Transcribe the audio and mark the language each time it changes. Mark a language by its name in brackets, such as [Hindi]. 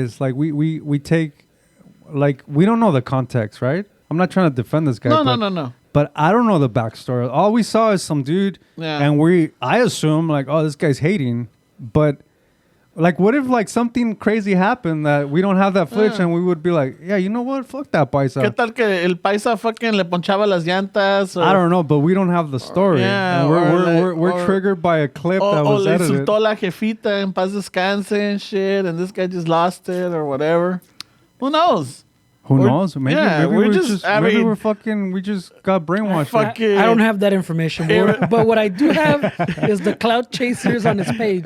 [English] It's like we take, like, we don't know the context, right? I'm not trying to defend this guy. No. But I don't know the backstory. All we saw is some dude, and I assume like, oh, this guy's hating. But like, what if like something crazy happened that we don't have that footage, and we would be like, yeah, you know what? Fuck that paisa. [Spanish] ¿Qué tal que el paisa fucking le ponchaba las llantas? [English] I don't know, but we don't have the story. Yeah, and we're triggered by a clip that was edited. [Spanish] O le insultó la jefita en paz descanse [English] and shit, and this guy just lost it or whatever. Who knows? Who knows? Maybe we just got brainwashed. I don't have that information, but what I do have is the clout chasers on his page.